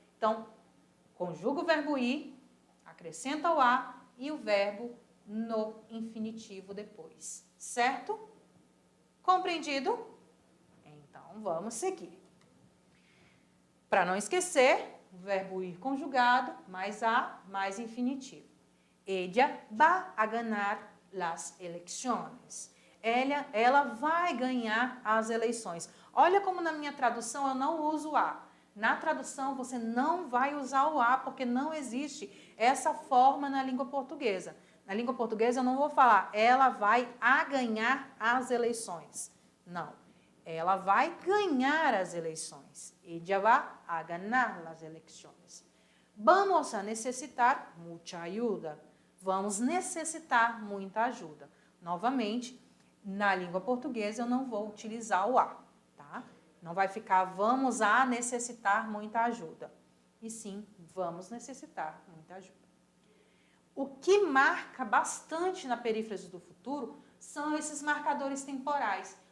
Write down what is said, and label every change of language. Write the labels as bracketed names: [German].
[Portuguese] Então, conjuga o verbo ir, acrescenta o a e o verbo no infinitivo depois, certo? Compreendido? Então, vamos seguir. Para não esquecer, o verbo ir conjugado, mais a, mais infinitivo. [Spanish] Ella va a ganar las elecciones. [Portuguese] Ela vai ganhar as eleições. Olha como na minha tradução eu não uso a. Na tradução você não vai usar o a, porque não existe essa forma na língua portuguesa. Na língua portuguesa eu não vou falar, ela vai a ganhar as eleições. Não. Ela vai ganhar as eleições. [Spanish] Ella va a ganar las elecciones. Vamos a necessitar mucha ayuda. [Portuguese] Vamos necessitar muita ajuda. Novamente, na língua portuguesa eu não vou utilizar o a, tá? Não vai ficar vamos a necessitar muita ajuda. E sim, vamos necessitar muita ajuda. O que marca bastante na perífrase do futuro são esses marcadores temporais.